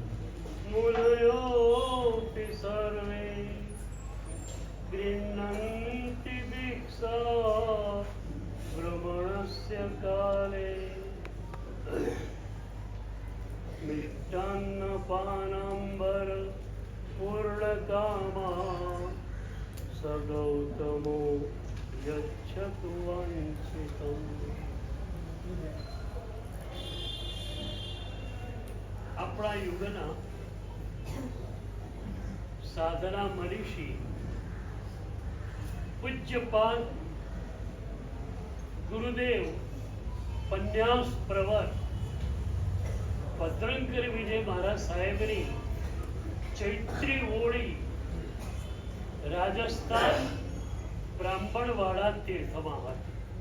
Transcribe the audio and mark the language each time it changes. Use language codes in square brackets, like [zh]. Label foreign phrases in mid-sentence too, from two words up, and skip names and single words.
[sa] मुनयोऽपि सर्वे गृह्णन्ति दीक्षा भ्रमणस्य काले मिष्टान्नपानाम्बर पूर्णकामा स गौतमो यच्छतु वाञ्छितम्। [gu] આપણા યુગના સાધના મનીષી પૂજ્યપાદ ગુરુદેવ પન્યાસ પ્રવર ભદ્રંકર વિજય મહારાજ સાહેબની ચૈત્રી ઓળી રાજસ્થાન બ્રાહ્મણવાડા તીર્થમાં હતી।